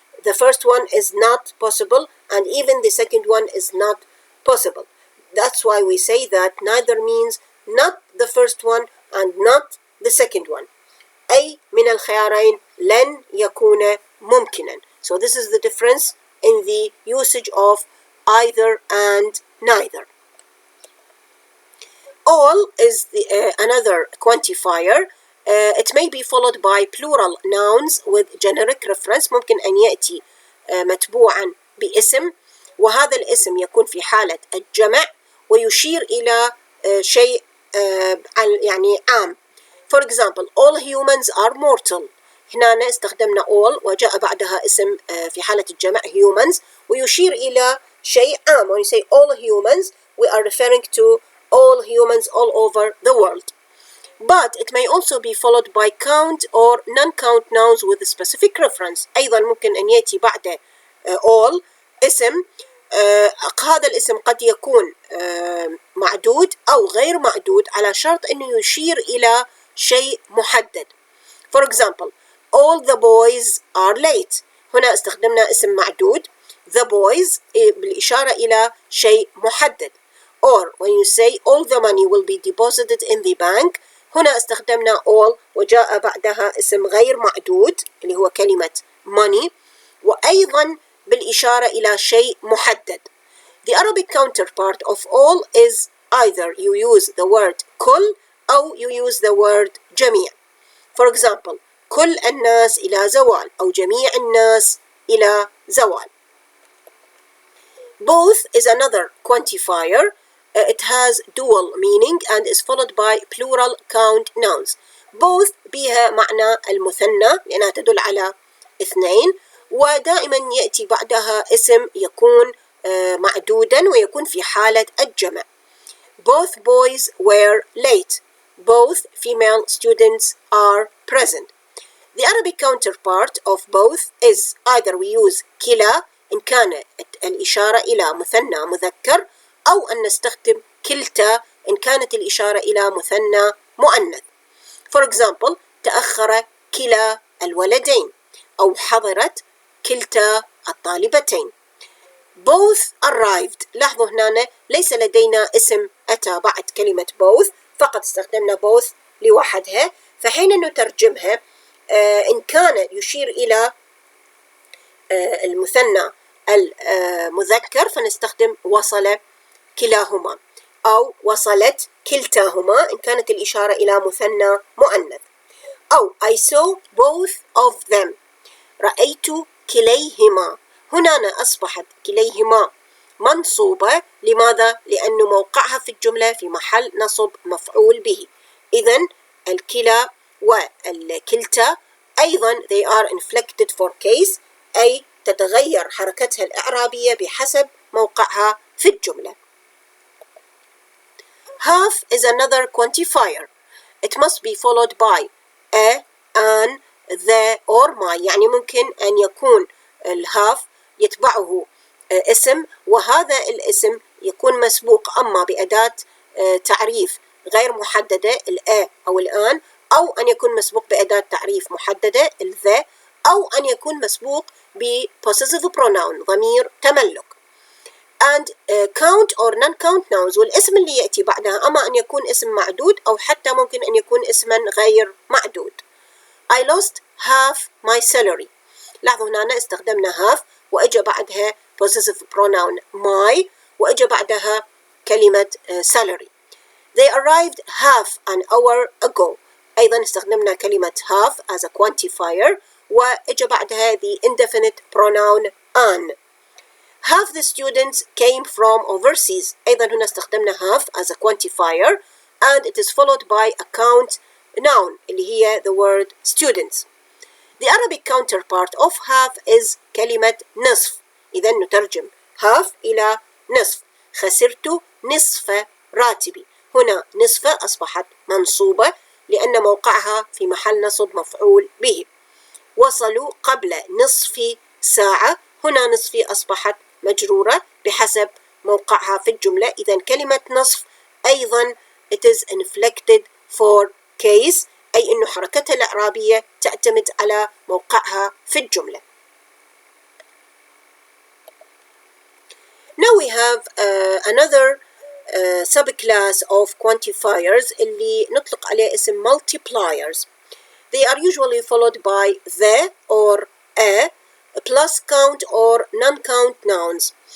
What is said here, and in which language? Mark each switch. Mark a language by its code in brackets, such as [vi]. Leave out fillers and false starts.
[en] The first one is not possible and even the second one is not possible. That's why we say that neither means not the first one and not the second one. [ar] أي من الخيارين لن يكون ممكنا. [en] So this is the difference in the usage of either and neither. All is another quantifier. It may be followed by plural nouns with generic reference. [ar] ممكن أن يأتي متبوعا باسم وهذا الاسم يكون في حالة الجمع ويشير إلى شيء يعني عام. [en] For example, all humans are mortal. [ar] هنا استخدمنا all وجاء بعدها اسم في حالة الجمع humans ويشير إلى شيء عام. [en] When you say all humans, we are referring to all humans all over the world. But it may also be followed by count or non-count nouns with a specific reference. [ar] أيضا ممكن أن يأتي بعد all اسم هذا الاسم قد يكون معدود أو غير معدود على شرط أنه يشير إلى شيء محدد. [en] For example, all the boys are late. [ar] هنا استخدمنا اسم معدود [en] the boys [ar] بالإشارة إلى شيء محدد. [en] Or when you say all the money will be deposited in the bank, [ar] هنا استخدمنا all وجاء بعدها اسم غير معدود اللي هو كلمة money وأيضا بالإشارة إلى شيء محدد. [en] The Arabic counterpart of all is either you use the word [ar] كل أو [en] you use the word جميع. For example, [ar] كل الناس إلى زوال أو جميع الناس إلى زوال. [en] Both is another quantifier. It has dual meaning and is followed by plural count nouns. [ar] Both بها معنى المثنى لأنها تدل على اثنين ودائما يأتي بعدها اسم يكون معدودا ويكون في حالة الجمع. [en] Both boys were late. Both female students are present. The Arabic counterpart of both is either we use [ar] كلا إن كان الإشارة إلى مثنى مذكر أو أن نستخدم كلتا إن كانت الإشارة إلى مثنى مؤنث. [en] For example [ar] تأخر كلا الولدين أو حضرت كلتا الطالبتين. [en] Both arrived. [ar] لاحظوا هنا ليس لدينا اسم أتى بعد كلمة both، فقط استخدمنا both لوحدها. فحين نترجمها إن كان يشير إلى المثنى المذكر فنستخدم وصل كلاهما، أو وصلت كلتاهما إن كانت الإشارة إلى مثنى مؤنث. أو [en] I saw both of them. [ar] رأيت كليهما. هنا أصبحت كليهما منصوبة. لماذا؟ لأن موقعها في الجملة في محل نصب مفعول به. إذن الكلا والكلتا أيضا [en] they are inflected for case، [ar] أي تتغير حركتها الإعرابية بحسب موقعها في الجملة. [en] Half is another quantifier. It must be followed by a, an, the or my. [ar] يعني ممكن أن يكون الهاف يتبعه اسم، وهذا الاسم يكون مسبوق أما بأداة تعريف غير محددة الأ أو الآن، أو أن يكون مسبوق بأداة تعريف محددة الذا، أو أن يكون مسبوق ب [en] possessive pronoun [ar] ضمير تملك. [en] and count or non-count nouns. [ar] والاسم اللي يأتي بعدها أما أن يكون اسم معدود أو حتى ممكن أن يكون اسما غير معدود. [en] I lost half my salary. [ar] لاحظوا هنا استخدمنا half وأجى بعدها [en] possessive pronoun my [ar] وأجى بعدها كلمة salary. [en] They arrived half an hour ago. [ar] أيضا استخدمنا كلمة [en] half as a quantifier [ar] وأجى بعدها [en] the indefinite pronoun an. Half the students came from overseas. أيضا هنا استخدمنا half as a quantifier and it is followed by a count noun [ar] اللي هي [en] the word students. The Arabic counterpart of half is [ar] كلمة نصف. إذا نترجم half إلى نصف. خسرت نصف راتبي. هنا نصف أصبحت منصوبة لأن موقعها في محل نصب مفعول به. وصلوا قبل نصف ساعة. هنا نصف أصبحت مجرورة بحسب موقعها في الجملة. إذا كلمة نصف أيضا [en] it is inflected for case، [ar] أي أنه حركتها الإعرابية تعتمد على موقعها في الجملة. [en] Now we have another subclass of quantifiers [ar] اللي نطلق عليه اسم [en] multipliers. They are usually followed by the or a plus count or non-count nouns.